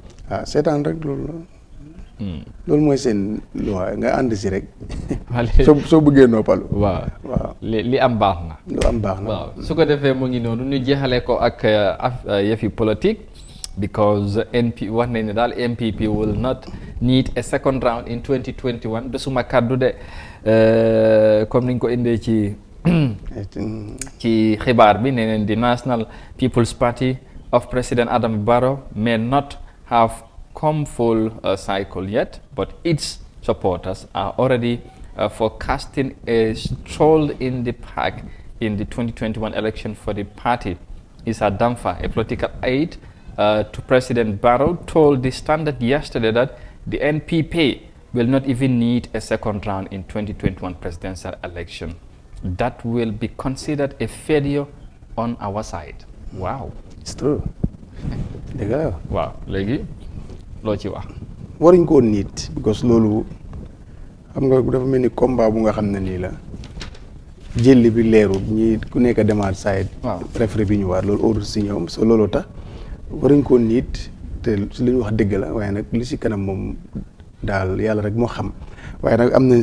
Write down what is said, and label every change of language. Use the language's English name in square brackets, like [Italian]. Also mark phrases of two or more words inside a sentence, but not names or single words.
[Wolof] seetaan rek loolu mooy seen loi nga ànd si rek soo bëggee noppalu waaw li am baax na lu am baax na waaw su ko defee mu ngi noonu ñu jeexale ko ak yëfi politique because NP wax nañ ne daal [English] MPP will not need a second round in 2021 [Wolof] de suma kàddu de comme niñ ko indee ci xibaar bi nee neen [English] the National People's Party of President Adama Barrow may not have come full cycle yet, but its supporters are already forecasting a stroll in the park in the 2021 election for the party. Issa Damfa, a political aide to President Barrow, told the Standard yesterday that the NPP will not even need a second round in 2021 presidential election. That will be considered a failure on our side. Wow. It's true. [Wolof] dëgg la waaw léegi loo ci wax. waruñ koo nit because loolu xam nga dafa mel ni combat bu nga xam ne nii la jëlli bi leeru ñi ku nekk demaat side référé bi ñu waar loolu óoru si ñoom so loolu tax waruñ koo nit te si li ñu wax dëgg la waaye nag li si kanam moom daal yàlla rek moo xam waaye nag am nañ